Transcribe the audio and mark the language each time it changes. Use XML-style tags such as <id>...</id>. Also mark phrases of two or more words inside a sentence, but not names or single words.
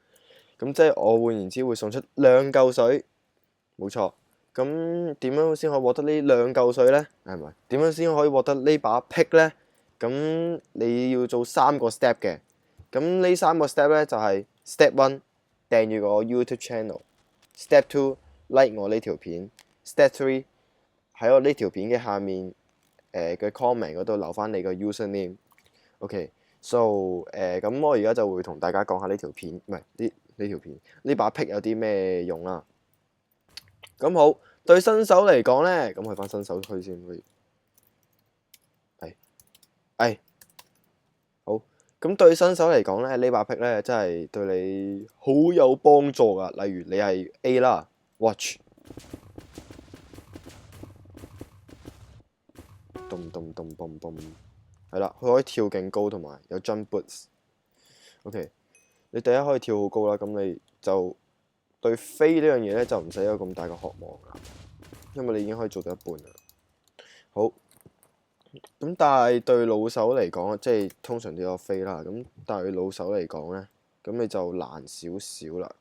<yue>咁即係我換言之會送出兩嚿水，冇錯。咁點樣先可以獲得呢兩嚿水呢？係咪？點樣先可以獲得呢把 pick 呢？咁你要做3個 step 嘅。咁呢3個 step 呢，就係 step 1。訂閱我 YouTube channel。Step 2 like 我呢條片。Step 3喺我呢條片嘅下面嘅 comment 嗰度留翻你個 username。</yue> <en>OK，so</en> <yue>咁我而家就會同大家講下呢條片，唔係呢條片呢把 pick 有啲咩用啦。咁好，對新手嚟講呢，咁去翻新手區先，不如好。咁對新手嚟講咧，呢把 pick 咧真係對你好有幫助噶。例如你係 A 啦 ，watch，咚咚咚咚咚，係啦，佢可以跳勁高，同埋有</yue> <en>jump boots。</en> <yue>OK， 你第一可以跳好高啦，咁你就對飛呢樣嘢咧就唔使有咁大嘅渴望啦，因為你已經可以做到一半啦。好。咁但係對老手嚟講，即係通常都有飛啦。咁但係對老手嚟講咧，咁你就難少少啦。</yue>